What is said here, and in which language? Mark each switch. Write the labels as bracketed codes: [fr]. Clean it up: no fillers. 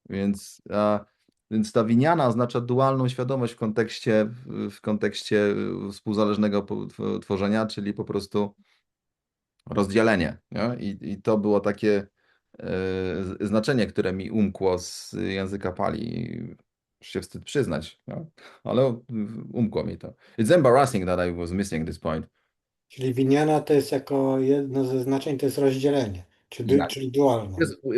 [pl] Więc ta Vijnana oznacza dualną świadomość w kontekście współzależnego tworzenia, czyli po prostu rozdzielenie. Nie? I to było takie znaczenie, które mi umkło z języka Pali. Już się wstyd przyznać, no? Ale umkło mi to. [en] It's embarrassing that I was missing this point. [pl] Czyli Vijnana to jest jako jedno ze znaczeń, to jest rozdzielenie, czyli dualność.